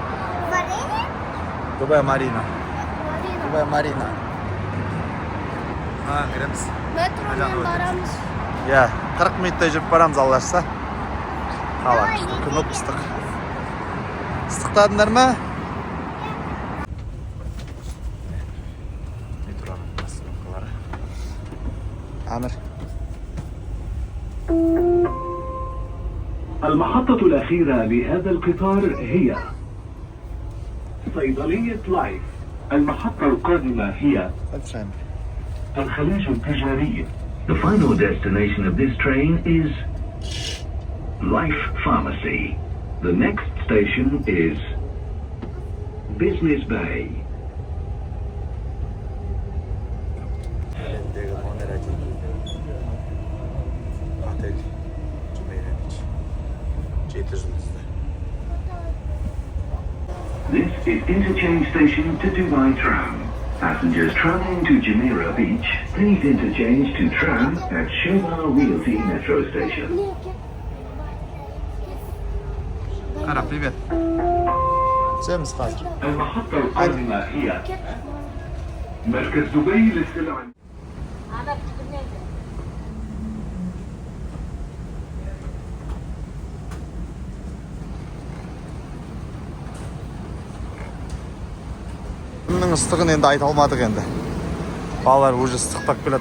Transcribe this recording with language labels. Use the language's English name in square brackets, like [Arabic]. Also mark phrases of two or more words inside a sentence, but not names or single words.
[Kazakh] Дубай Марина. Кіреміз. Метромен барамыз. Иә, 40 минуттай жүріп барамыз аллашса. Қала, күн ыстық. Ыстықтадыңдар ма? Метроның остановкалары. Амир. [Arabic] المحطة الأخيرة لهذا القطار هي صيدلية لايف. المحطة القادمة هي الخليج التجاري. [English] The final destination of this train is Life Pharmacy. The next station is Business Bay. This is interchange station to Dubai Tram. Passengers traveling to Jumeirah Beach, please interchange to tram at Shoma Realty Metro Station. [Russian] Кара, привет. Всем спасибо. [Arabic] المحطة القادمة هي مركز دبي للسلع. [Kazakh] Күннің ыстығын енді айта алмадық енді. Балалар уже ыстықтап келеді.